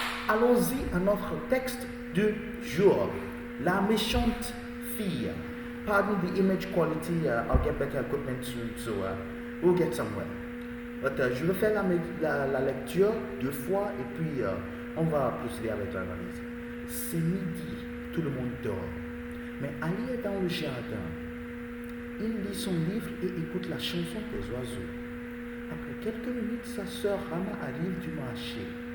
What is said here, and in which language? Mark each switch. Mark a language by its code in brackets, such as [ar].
[fr] Allons-y à notre texte du jour. La méchante fille. [en] Pardon the image quality. I'll get better equipment soon, so we'll get somewhere. [fr] But, je vais faire la lecture 2 fois et puis on va procéder avec l'analyse. C'est midi, tout le monde dort. Mais Ali est dans le jardin. Il lit son livre et écoute la chanson des oiseaux. Après quelques minutes, sa sœur Rama arrive du marché.